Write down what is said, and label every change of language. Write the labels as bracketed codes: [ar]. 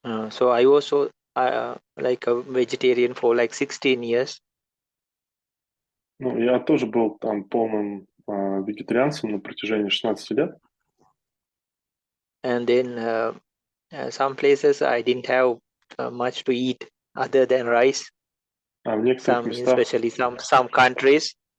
[en] So I also like a vegetarian for like 16 years. [ru] Ну, я тоже был там полным вегетарианцем на протяжении 16 лет. [en] And then some places I didn't have much to eat other than rice. [ru] А в некоторых местах, [en] especially some countries.